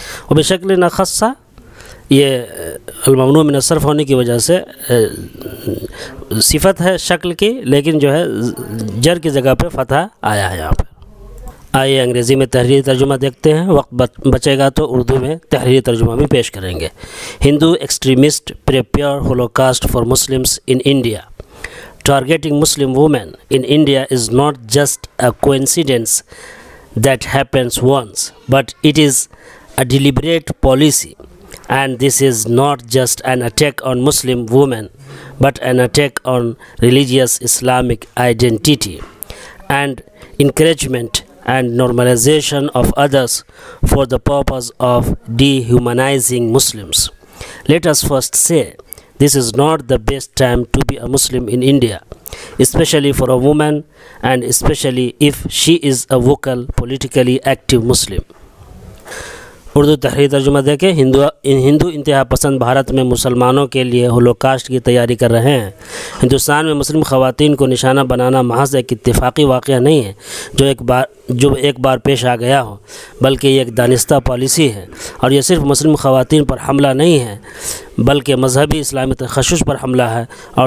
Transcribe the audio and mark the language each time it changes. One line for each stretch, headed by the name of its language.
Urdu: وبشکل اخص، یہ الممنوع من الصرف ہونے کی وجہ سے صفت ہے شکل کی، لیکن جو ہے جر کی جگہ پہ فتح آیا ہے یہاں پہ۔ آئیے انگریزی میں تحریری ترجمہ دیکھتے ہیں، وقت بچے گا تو اردو میں تحریری ترجمہ بھی پیش کریں گے۔
English: Hindu extremist prepare holocaust for Muslims in India. Targeting Muslim women in India is not just a coincidence that happens once, but it is a deliberate policy, and this is not just an attack on Muslim women, but an attack on religious Islamic identity and encouragement and normalization of others for the purpose of dehumanizing Muslims. Let us first say, this is not the best time to be a Muslim in India, especially for a woman, and especially if she is a vocal, politically active Muslim.
Urdu: Urdu تحریری ترجمہ دیکھیں۔ ہندو انتہا پسند بھارت میں مسلمانوں کے لیے holocaust کی تیاری کر رہے ہیں۔ ہندوستان میں مسلم خواتین کو نشانہ بنانا محض ایک اتفاقی واقعہ نہیں ہے جو ایک بار پیش آ گیا ہو، بلکہ یہ ایک دانستہ پالیسی ہے، اور یہ صرف مسلم خواتین پر حملہ نہیں ہے بلکہ مذہبی اسلامی تخصص پر حملہ ہے اور دوسروں کی حوصلہ افزائی اور معمول بنانا ہے۔